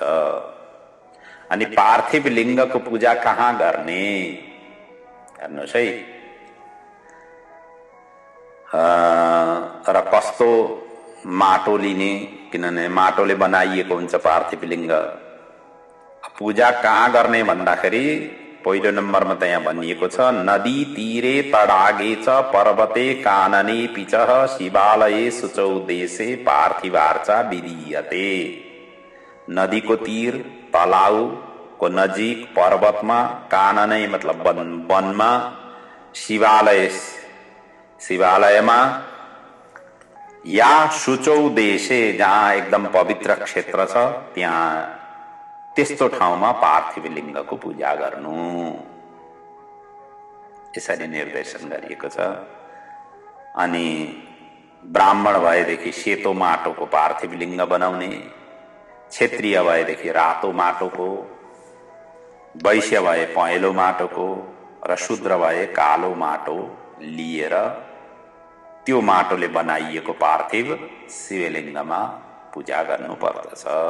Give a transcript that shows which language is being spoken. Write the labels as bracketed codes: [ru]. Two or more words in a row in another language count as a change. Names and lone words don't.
[ne] अनि पार्थिव लिङ्गको पूजा कहाँ गर्ने हेर्नुहोस् है, र कस्तो माटो लिने, किनभने माटोले बनाइएको हुन्छ पार्थिव लिङ्ग। पूजा कहाँ गर्ने भन्दाखेरि पहिलो नम्बरमा त यहाँ भनिएको छ, [sa] नदी तीरे तडागे च पर्वते कानने पिचः शिवालये शुचौ देशे पार्थिवार्चा विधीयते। [ne] नदीको तीर, तलाउको नजिक, पर्वतमा, काननै मतलब वनमा, शिवालय शिवालयमा या [sa] शुचौ देशे [ne] जहाँ एकदम पवित्र क्षेत्र छ त्यहाँ त्यस्तो ठाउँमा पार्थिव लिङ्गको पूजा गर्नु, यसरी निर्देशन गरिएको छ। अनि ब्राह्मण भएदेखि सेतो माटोको पार्थिव लिङ्ग बनाउने, क्षेत्रीय भएदेखि रातो माटोको, वैश्य भए पहेँलो माटोको र शूद्र भए कालो माटो लिएर त्यो माटोले बनाइएको पार्थिव शिवलिङ्गमा पूजा गर्नु पर्दछ।